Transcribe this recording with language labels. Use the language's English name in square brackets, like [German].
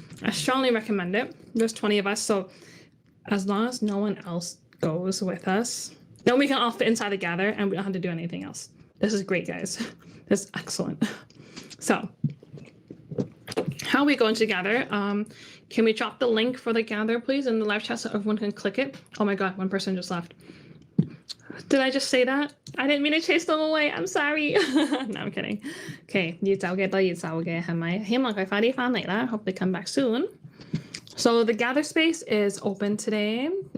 [English] I strongly recommend it. There's 20 of us, so as long as no one else goes with us, then we can all fit inside the gather and we don't have to do anything else. This is great, guys. This is excellent. So how are we going to gather? Can we drop the link for the gather, please, in the live chat so everyone can click it? Oh my God, one person just left. Did I just say that? I didn't mean to chase them away. I'm sorry. No, I'm kidding. [Cantonese] Okay, 要走嘅都要走嘅，係咪？希望佢快啲返嚟啦。 [English] Hope they come back soon. So the gather space is open today.